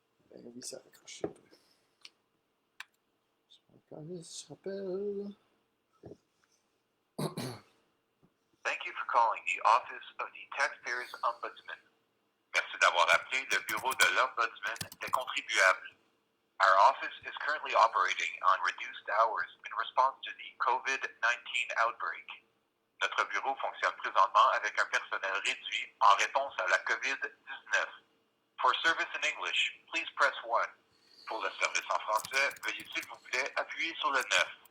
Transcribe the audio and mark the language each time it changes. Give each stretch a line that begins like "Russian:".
French: Ben oui, ça a raccroché. Je rappelle.
English: Thank you for calling the Office of the Taxpayers Ombudsman.
French: Merci d'avoir appelé le bureau de l'Ombudsman des contribuables.
English: Our office is currently operating on reduced hours in response to the COVID-19 outbreak.
French: Notre bureau fonctionne présentement avec un personnel réduit en réponse à la COVID-19.
English: For service in English, please press 1.
French: Pour le service en français, veuillez s'il vous plaît appuyer sur le 9.